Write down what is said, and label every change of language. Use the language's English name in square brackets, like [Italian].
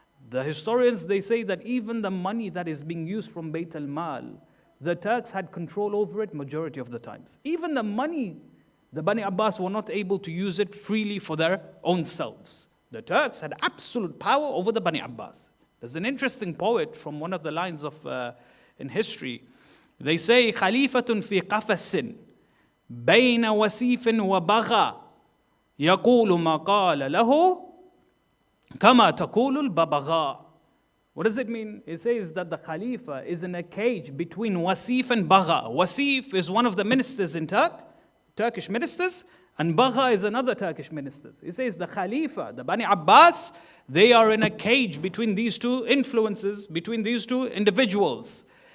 [English] The historians, they say that even the money that is being used from Bayt al-Mal, the Turks had control over it majority of the times. Even the money, the Bani Abbas were not able to use it freely for their own selves. The Turks had absolute power over the Bani Abbas. There's an interesting poet from one of the lines of in history. [Arabic] They say, خَلِيفَةٌ فِي قَفَسٍ بَيْنَ وَسِيفٍ وَبَغَى يَقُولُ مَا قَالَ لَهُ كَمَا تَقُولُ الْبَبَغَاء. [English] What does it mean? It says that the Khalifa is in a cage between Wasif and Bagha. Wasif is one of the ministers in Turkish ministers, and Bagha is another Turkish minister. It says the Khalifa, the Bani Abbas, they are in a cage between these two influences, between these two individuals.